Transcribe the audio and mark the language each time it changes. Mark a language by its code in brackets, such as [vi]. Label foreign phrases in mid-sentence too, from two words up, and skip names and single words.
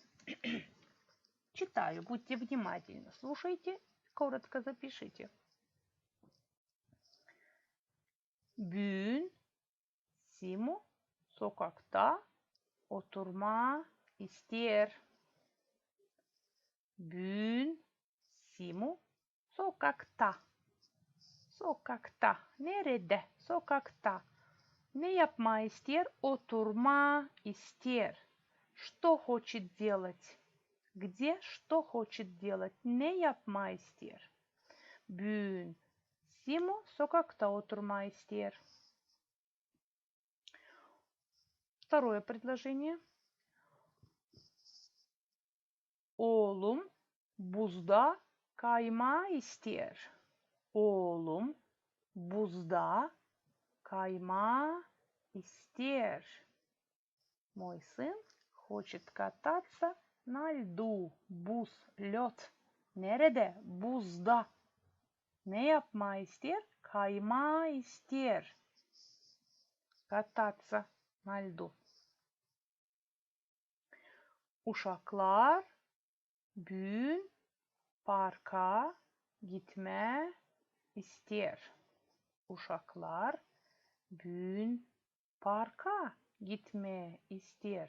[ru] Читаю, будьте внимательны, слушайте, коротко запишите. [gag] Bugün Simu sokakta oturma ister. Bugün Simu sokakta. Sokakta. Nerede? Sokakta. Не yapma ister? Oturma ister. [ru] Что хочет делать? Где что хочет делать? [gag] Ne yapmayı ister? Bugün Simo sokakta oturmayı ister. [ru] Второе предложение. [gag] Oğlum buzda kaymağı ister. Oğlum buzda kaymağı ister. [ru] Мой сын хочет кататься на льду. Буз, лед. [gag] Nerede? Buzda. Ne yapmayı ister? Kaymağı ister. [ru] Кататься на льду. [gag] Uşaklar bugün parka gitme ister. Uşaklar bugün parka gitme ister.